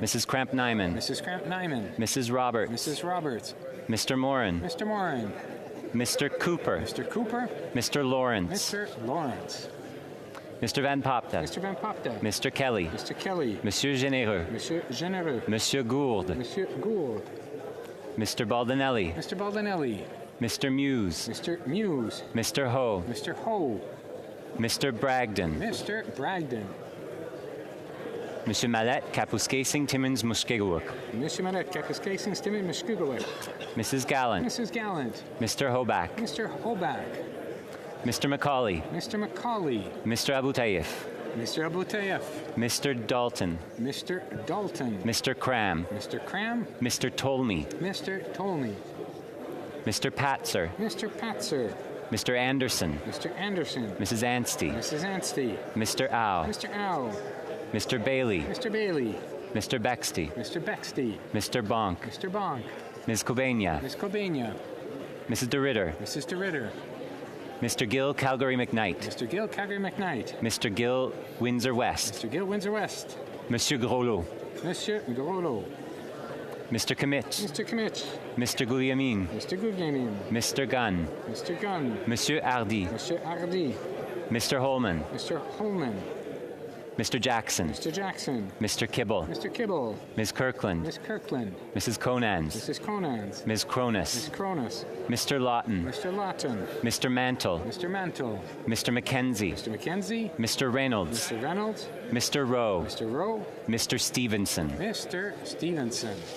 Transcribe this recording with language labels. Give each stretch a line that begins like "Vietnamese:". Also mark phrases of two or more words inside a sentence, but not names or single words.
English: Mrs. Cramp Nyman. Mrs. Cramp Nyman. Mrs. Roberts. Mrs. Roberts. Mr. Morin. Mr. Morin. Mr. Cooper. Mr. Cooper. Mr. Lawrence. Mr. Lawrence. Mr. Van Popta. Mr. Van Popta. Mr. Kelly. Mr. Kelly. Monsieur Généreux. Monsieur Généreux. Monsieur Gould. Monsieur Gould. Mr. Baldinelli. Mr. Baldinelli. Mr. Muse. Mr. Muse. Mr. Ho. Mr. Ho. Mr. Bragdon. Mr. Bragdon. Monsieur Mallet, Kapuskasing, Timmins, Muskegawuk. Monsieur Mallet, Kapuskasing, Timmins, Muskegawuk. Mrs. Gallant. Mrs. Gallant. Mr. Hoback. Mr. Hoback. Mr. Macaulay. Mr. Macaulay. Mr. Abu Tayyif. Mr. Abu Tayyaf. Mr. Dalton. Mr. Dalton. Mr. Cram. Mr. Cram. Mr. Tolmie. Mr. Tolmie. Mr. Patzer. Mr. Patzer. Mr. Anderson. Mr. Anderson. Mrs. Anstey. Mrs. Anstey. Mr. Au. Mr. Au. Mr. Bailey. Mr. Bailey. Mr. Bexty. Mr. Bexty. Mr. Bonk. Mr. Bonk. Ms. Kobania. Ms. Kobania. Mrs. DeRitter. Mrs. DeRitter. Mr. Gill, Calgary McKnight. Mr. Gill, Calgary McKnight. Mr. Gill, Windsor West. Mr. Gill, Windsor West. Monsieur Groslo. Monsieur Groslo. Mr. Commit. Mr. Commit. Mr. Guglielmin. Mr. Guglielmin. Mr. Gunn. Mr. Gunn. Monsieur Hardy. Monsieur Hardy. Mr. Holman. Mr. Holman. Mr. Jackson. Mr. Jackson. Mr. Kibble. Mr. Kibble. Ms. Kirkland. Miss Kirkland. Mrs. Conans. Mrs. Conans. Ms. Cronus. Miss Cronus. Mr. Lawton. Mr. Lawton. Mr. Mantle. Mr. Mantle. Mr. McKenzie. Mr. McKenzie. Mr. Reynolds. Mr. Reynolds. Mr. Rowe. Mr. Rowe. Mr. Stevenson. Mr. Stevenson.